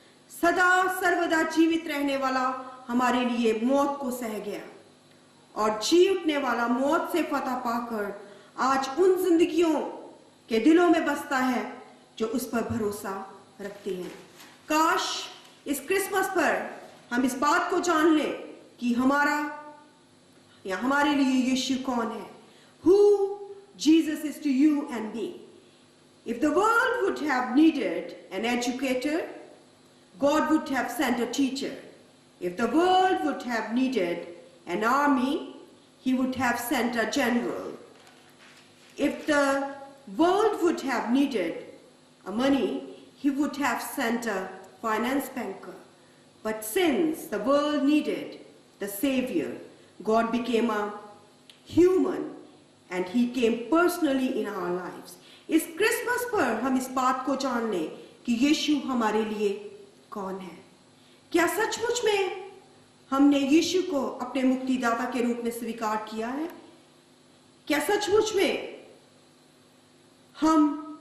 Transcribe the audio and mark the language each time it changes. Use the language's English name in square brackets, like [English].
[Hindi] सदा सर्वदा जीवित रहने वाला हमारे लिए मौत को सह गया और जी उठने वाला मौत से फतह पाकर आज उन जिंदगियों के दिलों में बसता है जो उस पर भरोसा रखती हैं। काश इस क्रिसमस पर हम इस बात को जान लें कि हमारे लिए यीशु कौन है। [English] Who Jesus is to you and me. If the world would have needed an educator, God would have sent a teacher. If the world would have needed an army, he would have sent a general. If the world would have needed money, he would have sent a finance banker. But since the world needed the Savior, God became a human and he came personally in our lives. [Hindi] इस Christmas पर हम इस बात को जान लें कि यीशु हमारे लिए कौन है। क्या सचमुच में हमने यीशु को अपने मुक्तिदाता के रूप में स्वीकार किया है? क्या सचमुच में हम